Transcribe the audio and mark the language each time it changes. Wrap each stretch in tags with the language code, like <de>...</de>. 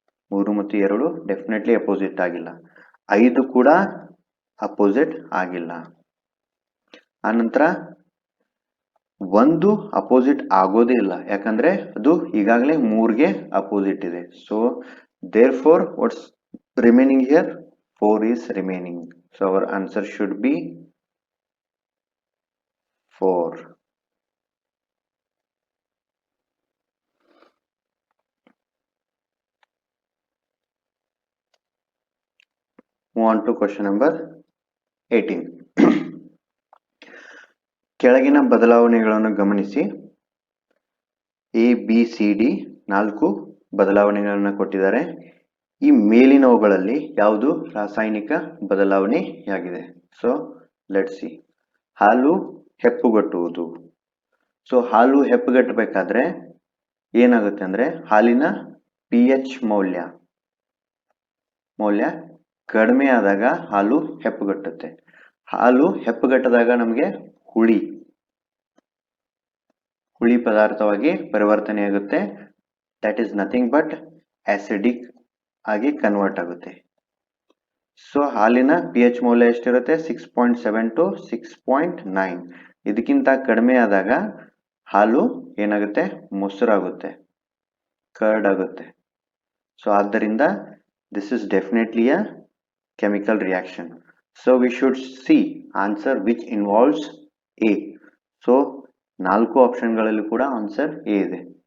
<kn>3 ಮತ್ತು 2 definitely opposite ಆಗಿಲ್ಲ. 5 ಕೂಡ ಅಪೋಸಿಟ್ ಆಗಿಲ್ಲ. ಆನಂತರ 1 ಅಪೋಸಿಟ್ ಆಗೋದೇ ಇಲ್ಲ, ಯಾಕಂದ್ರೆ ಅದು ಈಗಾಗಲೇ 3ಗೆ ಅಪೋಸಿಟ್ ಇದೆ.</kn> <en>So therefore what's remaining here? 4 is remaining. So our answer should be 4. Move on to question number 18.</en> <kn>ಕೆಳಗಿನ ಬದಲಾವಣೆಗಳನ್ನು ಗಮನಿಸಿ. A, B, C, D 4 ಬದಲಾವಣೆಗಳನ್ನ ಕೊಟ್ಟಿದ್ದಾರೆ. ಈ ಮೇಲಿನವುಗಳಲ್ಲಿ ಯಾವುದು ರಾಸಾಯನಿಕ ಬದಲಾವಣೆಯಾಗಿದೆ?</kn> <en>So let's see.</en> <kn>ಹಾಲು ಹೆಪ್ಪುಗಟ್ಟುವುದು. ಸೊ ಹಾಲು ಹೆಪ್ಪುಗಟ್ಟಬೇಕಾದ್ರೆ ಏನಾಗುತ್ತೆ ಅಂದ್ರೆ ಹಾಲಿನ pH ಮೌಲ್ಯ ಕಡಿಮೆ ಆದಾಗ ಹಾಲು ಹೆಪ್ಪುಗಟ್ಟುತ್ತೆ. ಹಾಲು ಹೆಪ್ಪುಗಟ್ಟದಾಗ ನಮಗೆ ಹುಳಿ ಪದಾರ್ಥವಾಗಿ ಪರಿವರ್ತನೆಯಾಗುತ್ತೆ.</kn> <en>that is nothing but acidic</en> <kn>ಆಗಿ ಕನ್ವರ್ಟ್ ಆಗುತ್ತೆ. ಸೊ ಹಾಲಿನ pH ಮೌಲ್ಯ ಎಷ್ಟಿರುತ್ತೆ? 6.7 to 6.9. ಇದಕ್ಕಿಂತ ಕಡಿಮೆ ಆದಾಗ ಹಾಲು ಏನಾಗುತ್ತೆ? ಮೊಸರಾಗುತ್ತೆ, ಕರ್ಡ್ ಆಗುತ್ತೆ.</kn> <en>So ಆದ್ದರಿಂದ this is definitely a chemical reaction. So we should see answer which involves A.</en> <kn>So 4 ಆಪ್ಷನ್ಗಳಲ್ಲಿ ಕೂಡ ಆನ್ಸರ್ A ಇದೆ.</kn>